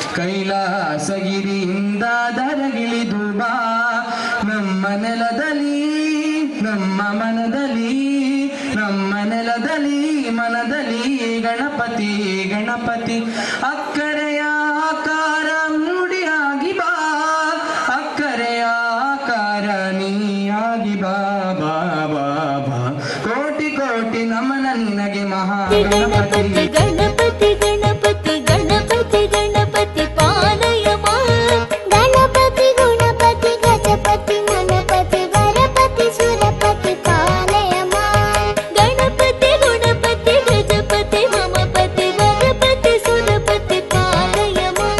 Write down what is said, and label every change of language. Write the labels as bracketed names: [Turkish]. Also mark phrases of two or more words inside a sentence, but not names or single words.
[Kannada] ಕೈಲಾಸಗಿರಿಯಿಂದ ದರಗಿಳಿದು ಬಾ ನಮ್ಮ ನೆಲದಲ್ಲಿ ನಮ್ಮ ಮನದಲ್ಲಿ ನಮ್ಮ ನೆಲದಲ್ಲಿ ಮನದಲ್ಲಿ ಗಣಪತಿ ಗಣಪತಿ ಅಕ್ಕರೆಯ ಆಕಾರ ಮೂಡಿಯಾಗಿ ಬಾ ಅಕ್ಕರೆಯ ಆಕಾರ ನೀಯಾಗಿ ಬಾ ಬಾ ಬಾ ಬಾ ಕೋಟಿ ಕೋಟಿ ನಮನ ನಿನಗೆ ಮಹಾ ಗಣಪತಿ ಗಣಪತಿ [Sanskrit] ಗಣಪತಿ ಗಣಪತಿ ಗಣಪತಿ ಪಾಲಯಮ ಗಣಪತಿ ಗುಣಪತಿ ಗಜಪತಿ ಗಣಪತಿ ಗಣಪತಿ ಸುರಪತಿ ಪಾಲಯಮ ಗಣಪತಿ ಗುಣಪತಿ ಗಜಪತಿ ಮಮಪತಿ ವರಪತಿ ಸುರಪತಿ ಪಾಲಯಮ